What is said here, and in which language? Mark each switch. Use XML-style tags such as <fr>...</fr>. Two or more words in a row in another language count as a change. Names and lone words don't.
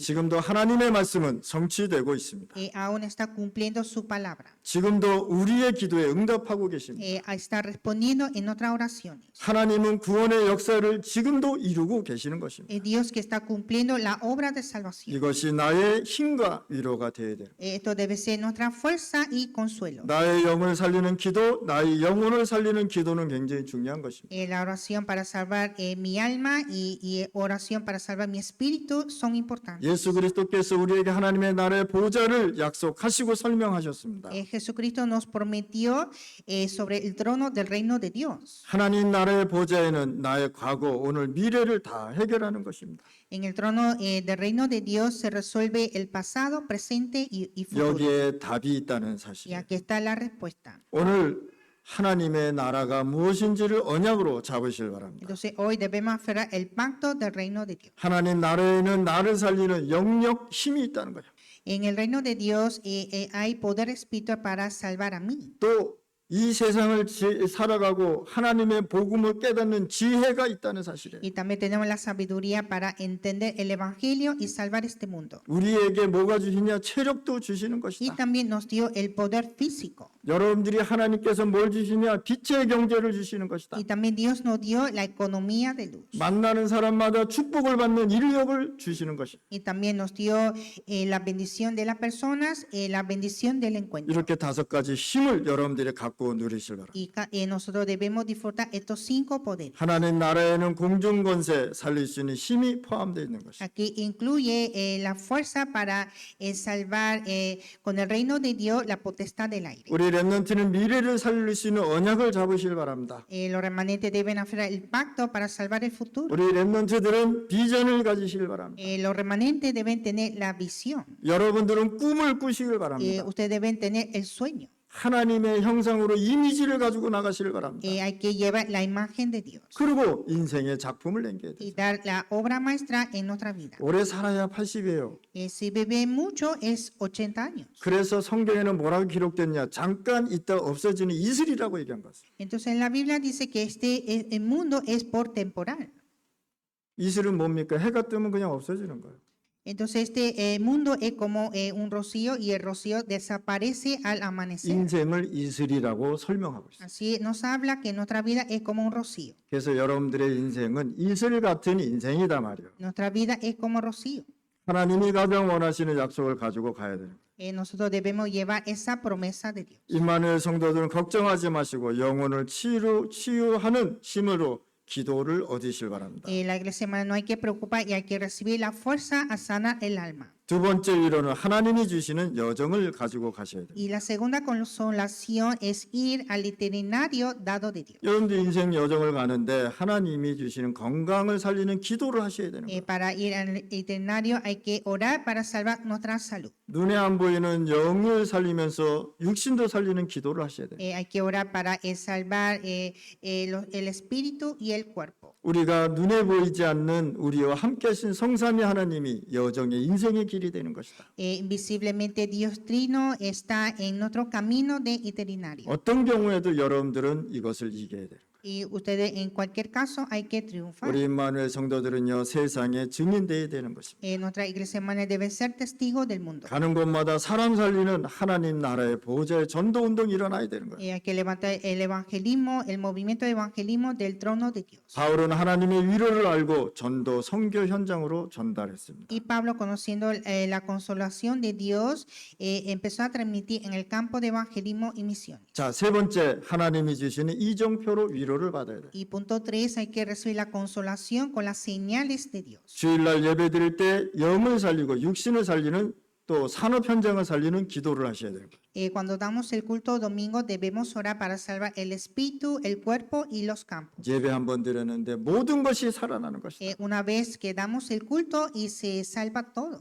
<ko>지금도 하나님의 말씀은 성취되고 있습니다.</ko> <es>Aún está cumpliendo su palabra.</es> <ko>지금도 우리의 기도에 응답하고 계십니다.</ko> <es>Está respondiendo en nuestras oraciones.</es> <ko>하나님은 구원의 역사를 지금도 이루고 계시는 것입니다.</ko> <es>Es Dios que está cumpliendo la obra de salvación.</es> <ko>이것이 나의 힘과 위로가 되어야 돼요.</ko> <es>Esto debe ser nuestra fuerza y consuelo.</es> <ko>나의 영을 살리는 기도, 나의 영혼을 살리는 기도는 굉장히 중요한 것입니다.</ko> <es>La oración para salvar mi alma y oración para salvar mi espíritu son importantes.</es> <ko>예수 그리스도께서 우리에게 하나님의 나라의 보좌를 약속하시고 설명하셨습니다.</ko> <es>Jesucristo nos prometió sobre el trono del reino de Dios.</es> <ko>하나님 나라의 보좌에는 나의 과거, 오늘, 미래를 다 해결하는 것입니다.</ko> <es>En el trono del reino de Dios se resuelve el pasado, presente y futuro.</es> <ko>여기에 답이 있다는</ko> <es>Y</es> <ko>사실.</ko> <es>aquí está la respuesta.</es> <ko>오늘 하나님의 나라가 무엇인지를 언약으로 잡으실 바랍니다.</ko> <es>Entonces hoy debemos aferrar el pacto del reino de Dios.</es> <ko>하나님 나라에는 나를 살리는 영력, 힘이 있다는 거예요.</ko> <es>En el reino de Dios hay poder espiritual para salvar a mí.</es> <ko>또 이 세상을 살아가고 하나님의 복음을 깨닫는 지혜가 있다는 사실이에요.</ko> <es>Y también tenemos la sabiduría para entender el Evangelio y salvar este mundo.</es> <ko>우리에게 뭐가 주시냐? 체력도 주시는</ko> <es>Y</es> <ko>것이다.</ko> <es>también nos dio el poder físico.</es> <ko>여러분들이 하나님께서 뭘 주시냐? 빛의 경제를 주시는 것이다.</ko> <es>Y también Dios nos dio la economía de luz.</es> <ko>만나는 사람마다 축복을 받는 인력을 주시는 것이다.</ko> <es>Y también nos dio la bendición de las personas, la bendición del encuentro.</es> <ko>이렇게 5가지 힘을 여러분들이 갖고 누리실 바랍니다.</ko> <es>Y nosotros debemos disfrutar estos 5 poderes.</es> <ko>하나님 나라에는 공중 권세 살릴 수 있는 힘이 포함되어 있는 것이다.</ko> <es>Aquí incluye la fuerza para salvar con el reino de Dios la potestad del aire.</es> <ko>우리 렘넌트는 미래를 살릴 수 있는 언약을 잡으실 바랍니다.</ko> <es>Los remanentes deben aferrar el pacto para salvar el futuro.</es> <ko>우리 렘넌트들은 비전을 가지시길 바랍니다.</ko> <es>Los remanentes deben tener la visión.</es> <ko>여러분들은 꿈을 꾸시길 바랍니다.</ko> <es>Ustedes deben tener el sueño.</es> <ko>하나님의 형상으로 이미지를 가지고 나가시길 바랍니다.</ko> <es>Hay que llevar la imagen de Dios</es> <ko>그리고 인생의 작품을 남겨야 돼요.</ko> <es>y dar la obra maestra en nuestra vida.</es> <ko>오래 살아야 80이에요.</ko> <es>Si vive mucho es 80 años.</es> <ko>그래서 성경에는 뭐라고 기록됐냐? 잠깐 있다 없어지는 이슬이라고 얘기한 것을.</ko> <es>Entonces en la Biblia dice que el mundo es por temporal.</es> <ko>이슬은 뭡니까? 해가 뜨면 그냥 없어지는 거예요.</ko> <es>Entonces este mundo es como un rocío y el rocío desaparece al amanecer.</es> <ko>인생을 이슬이라고 설명하고 있어요.</ko> <es>Así nos habla que nuestra vida es como un rocío.</es> <ko>그래서 여러분들의 인생은 이슬 같은 인생이다 말이에요.</ko> <es>Nuestra vida es como rocío.</es> <ko>하나님이 가장 원하시는 약속을 가지고 가야 돼요.</ko> <es>Nosotros debemos llevar esa promesa de Dios.</es> <ko>임마누엘 성도들은 걱정하지 마시고 영혼을 치유하는 힘으로 기도를 얻으실 바랍니다.</ko> <es>La iglesia hermana, no hay que preocupar y hay que recibir la fuerza a sanar el alma.</es> <ko>두 번째 위로는 하나님이 주시는 여정을 가지고 가셔야 돼요.</ko> <es>Y la segunda consolación es ir al itinerario dado de Dios.</es> <ko>여러분들 인생 여정을 가는데 하나님이 주시는 건강을 살리는 기도를 하셔야 되는 거예요.</ko> <es>Para ir al itinerario hay que orar para salvar nuestra salud.</es> <ko>눈에 안 보이는 영을 살리면서 육신도 살리는 기도를 하셔야 돼요.</ko> <es>Hay que orar para salvar el espíritu y el cuerpo.</es> <ko>우리가 눈에 보이지 않는 우리와 함께 하신 성삼위 하나님이 여정의 인생의 길이 되는 것이다.</ko> <es>Invisiblemente Dios Trino está en nuestro camino de itinerario.</es> <ko>어떤 경우에도 여러분들은 이것을 이겨야 돼요.</ko> <es>Y ustedes en cualquier caso hay que triunfar.</es> <ko>우리 임마누엘 성도들은요 세상에 증인되어야 되는 것입니다.</ko> <es>Nuestra iglesia hermana debe ser testigo del mundo.</es> <ko>가는 곳마다 사람 살리는 하나님 나라의 보호자의 전도 운동이 일어나야 되는 거예요.</ko> <es>Hay que levantar el evangelismo, el movimiento de evangelismo del trono de Dios.</es> <ko>바울은 하나님의 위로를 알고 전도 선교 현장으로 전달했습니다.</ko> <es>Y Pablo, conociendo la consolación de Dios, empezó a transmitir en el campo de evangelismo y misiones.</es> <ko>자, 세 번째 하나님이 주시는 이정표로 위로를 받아야 돼요.</ko> <es>Y punto 3, hay que recibir la consolación con las señales de Dios.</es> <ko>주일날 예배드릴 때 영을 살리고 육신을 살리는 또 산업 현장을 살리는 기도를 하셔야 돼요.</ko> <es>Cuando damos el culto domingo debemos orar para salvar el espíritu, el cuerpo y los campos.</es> <ko>예배 한 번 드렸는데 모든 것이 살아나는 것이다.</ko> <es>Una vez que damos el culto y se salva todo.</es>